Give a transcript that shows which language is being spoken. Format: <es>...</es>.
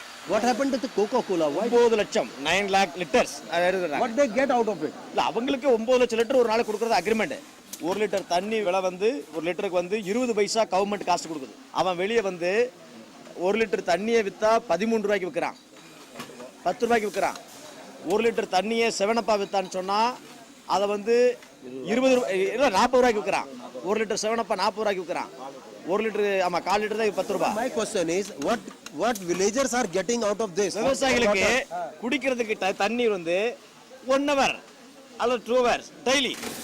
<en>What happened to the Coca-Cola? Why? 9 லட்சம் 9 lakh liters. What they get out of it?</en> <ta>இல்ல அவங்களுக்கு 9 லட்சம் litre ஒரு நாளைக்கு கொடுக்கறது அக்ரிமெண்ட். 1 லிட்டர் தண்ணி விலை வந்து 1 லிட்டருக்கு வந்து 20 பைசா கவர்மெண்ட் காஸ்ட் கொடுக்குது. அவன் வெளியே வந்து 1 லிட்டர் தண்ணியை விற்றா 13 ரூபாய்க்கு விற்கிறான், 10 ரூபாய்க்கு விற்கிறான். 1 லிட்டர் தண்ணியை 7-அப்பா விற்றான்னு சொன்னால் அதை வந்து 20 இல்லை 40 ரூபாய்க்கு விற்கிறான். 1 லிட்டர் 7-அப்பா 40 ரூபாய்க்கு விற்கிறான். 1 லிட்டர் ஆமாம் 1/4 லிட்டர் தான் 10 ரூபாய்.</ta> <en>My question is, what villagers are getting out of this?</en> <ta>விவசாயிகளுக்கு குடிக்கிறதுக்கு தண்ணீர் வந்து 1 hour அல்லது 2 hours டெய்லி.</ta>